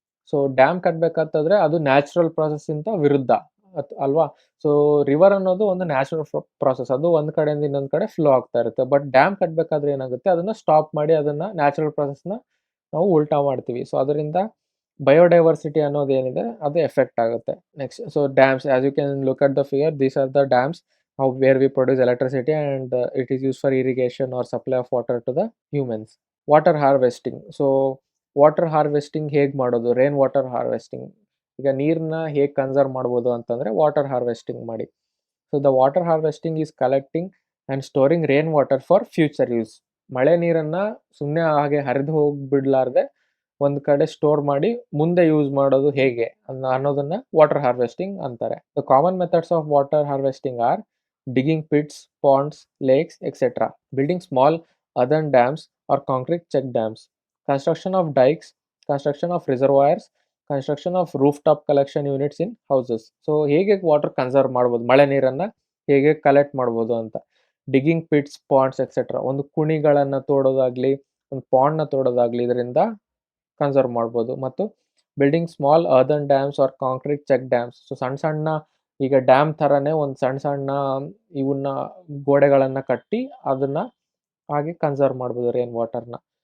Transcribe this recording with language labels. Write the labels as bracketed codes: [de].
[kn] So dam ಕಟ್ಟಬೇಕಾದ್ರೆ ಅದು natural ಪ್ರಾಸೆಸ್ಸಿಂದ ವಿರುದ್ಧ ಅಲ್ವಾ? ಸೊ ರಿವರ್ ಅನ್ನೋದು ಒಂದು ನ್ಯಾಚುರಲ್ ಪ್ರಾಸೆಸ್, ಅದು ಒಂದು ಕಡೆಯಿಂದ ಇನ್ನೊಂದು ಕಡೆ ಫ್ಲೋ ಆಗ್ತಾ ಇರುತ್ತೆ. ಬಟ್ ಡ್ಯಾಮ್ ಕಟ್ಟಬೇಕಾದ್ರೆ ಏನಾಗುತ್ತೆ, ಅದನ್ನು ಸ್ಟಾಪ್ ಮಾಡಿ ಅದನ್ನು ನ್ಯಾಚುರಲ್ ಪ್ರಾಸೆಸ್ನ ನಾವು ಉಲ್ಟಾ ಮಾಡ್ತೀವಿ. ಸೊ ಅದರಿಂದ ಬಯೋಡೈವರ್ಸಿಟಿ ಅನ್ನೋದು ಏನಿದೆ ಅದು ಎಫೆಕ್ಟ್ ಆಗುತ್ತೆ. [en] Next, so dams, as you can look at the figure, these are the dams where we produce electricity and it is used for irrigation or supply of water to the humans. Water harvesting. [kn] So water harvesting ಹೇಗೆ ಮಾಡೋದು? Rain water harvesting. ಈಗ ನೀರನ್ನ ಹೇಗೆ conserve ಮಾಡ್ಬೋದು ಅಂತಂದರೆ water harvesting ಮಾಡಿ. [en] So the water harvesting is collecting and storing rain water for future use. [kn] ಮಳೆ ನೀರನ್ನು ಸುಮ್ಮನೆ ಹಾಗೆ ಹರಿದು ಹೋಗಿಬಿಡ್ಲಾರ್ದೆ ಒಂದು ಕಡೆ ಸ್ಟೋರ್ ಮಾಡಿ ಮುಂದೆ ಯೂಸ್ ಮಾಡೋದು ಹೇಗೆ ಅನ್ನೋದನ್ನು ವಾಟರ್ ಹಾರ್ವೆಸ್ಟಿಂಗ್ ಅಂತಾರೆ. [en] The common methods of water harvesting are digging pits, ponds, lakes, etc. Building small earthen dams or concrete check dams. Construction of dikes, construction of reservoirs, construction of rooftop collection units in houses. [kn] So ಹೇಗೆ water conserve ಮಾಡ್ಬೋದು, ಮಳೆ ನೀರನ್ನು ಹೇಗೆ collect ಮಾಡ್ಬೋದು ಅಂತ. [en] Digging pits, ponds etcetera. [kn] ಒಂದು ಕುಣಿಗಳನ್ನು ತೋಡೋದಾಗಲಿ, ಒಂದು ಪಾಂಡ್ನ ತೋಡೋದಾಗಲಿ ಇದರಿಂದ ಕನ್ಸರ್ವ್ ಮಾಡ್ಬೋದು. [en] ಮತ್ತು building small earthen dams or concrete check dams. [kn] So ಸಣ್ಣ ಈಗ ಡ್ಯಾಮ್ ಥರನೇ ಒಂದು ಸಣ್ಣ ಇವನ್ನ ಗೋಡೆಗಳನ್ನು ಕಟ್ಟಿ ಅದನ್ನು ಹಾಗೆ ಕನ್ಸರ್ವ್ ಮಾಡ್ಬೋದು ರೈನ್ ವಾಟರ್ನ.